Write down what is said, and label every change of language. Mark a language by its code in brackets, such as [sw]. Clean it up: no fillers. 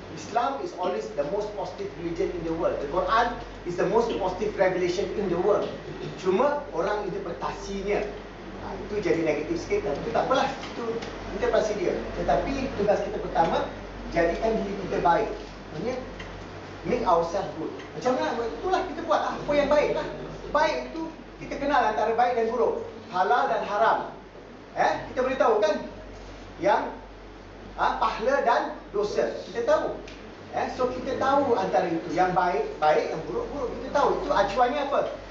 [en] Islam is always the most positive religion in the world. The Quran is the most positive revelation in the world. [ms] Cuma orang interpretasinya itu jadi negatif sikit. Itu tak apalah, itu interpretasi dia. Tetapi tugas kita pertama, jadikan diri kita baik. [en] Maksudnya make ourselves good. [ms] Macam mana? Itulah kita buat apa yang baik lah. Baik itu kita kenal antara baik dan buruk, halal dan haram. Kita boleh tahu kan yang pahala dan dosa. Kita tahu. So kita tahu antara itu, yang baik baik, yang buruk buruk. Kita tahu itu acuannya apa?